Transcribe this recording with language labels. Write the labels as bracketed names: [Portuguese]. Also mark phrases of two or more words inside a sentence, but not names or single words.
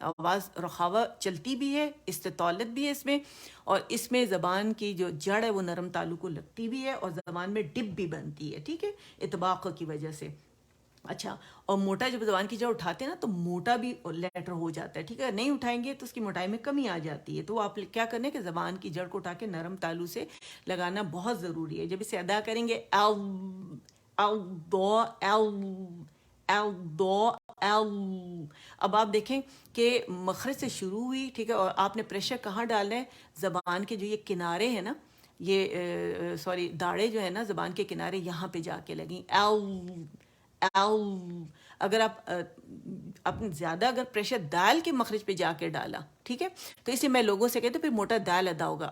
[Urdu] آواز رخاوہ چلتی بھی ہے، استطالت بھی ہے اس میں، اور اس میں زبان کی جو جڑ ہے وہ نرم تالو کو لگتی بھی ہے، اور زبان میں ڈپ بھی بنتی ہے، ٹھیک ہے، اطباق کی وجہ سے. اچھا، اور موٹا جب زبان کی جڑ اٹھاتے ہیں نا تو موٹا بھی لیٹر ہو جاتا ہے، ٹھیک ہے. نہیں اٹھائیں گے تو اس کی موٹائی میں کمی آ جاتی ہے. تو آپ کیا کریں کہ زبان کی جڑ کو اٹھا کے نرم تالو سے لگانا بہت ضروری ہے. جب اسے ادا کریں گے او او دو او او دو او، اب آپ دیکھیں کہ مخرج سے شروع ہوئی، ٹھیک ہے، اور آپ نے پریشر کہاں ڈالنا ہے، زبان کے جو یہ کنارے ہیں نا، یہ سوری داڑے جو ہے نا زبان کے کنارے، یہاں پہ جا کے لگیں. او او، اگر آپ اپنے زیادہ اگر پریشر دال کے مخرج پہ جا کے ڈالا، ٹھیک ہے، تو اسے میں لوگوں سے کہتے پھر موٹا دال ادا ہوگا.